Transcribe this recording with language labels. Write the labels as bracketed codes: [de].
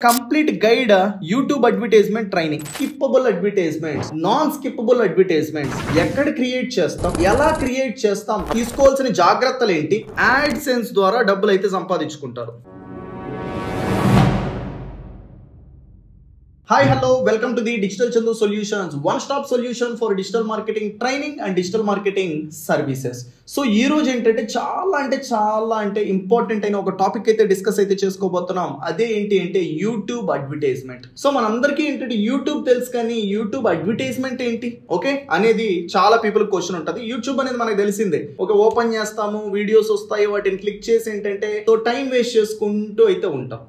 [te] Complete guide YouTube advertisement training. Skippable advertisements, non skippable advertisements ఎక్కడ create చేస్తాం, ఎలా create చేస్తాం, తీసుకోవాల్సిన జాగ్రత్తలు ఏంటి, యాడ్ సెన్స్ ద్వారా డబ్బులు అయితే సంపాదించుకుంటారు. [en] Hi, hello, welcome to the Digital Chandu Solutions, one-stop solution for digital marketing training and digital marketing services. [te] So ఈ రోజు ఏంటంటే చాలా ఇంపార్టెంట్ అయిన ఒక టాపిక్ అయితే డిస్కస్ అయితే చేసుకోబోతున్నాం. అదే ఏంటి అంటే యూట్యూబ్ అడ్వర్టైజ్మెంట్. సో మనందరికీ ఏంటంటే యూట్యూబ్ తెలుసు, కానీ యూట్యూబ్ అడ్వర్టైజ్మెంట్ ఏంటి ఓకే అనేది చాలా పీపుల్ క్వశ్చన్ ఉంటుంది. యూట్యూబ్ అనేది మనకు తెలిసిందే, ఒక ఓపెన్ చేస్తాము, వీడియోస్ వస్తాయి, వాటిని క్లిక్ చేసి ఏంటంటే సో టైం వేస్ట్ చేసుకుంటూ అయితే ఉంటాం.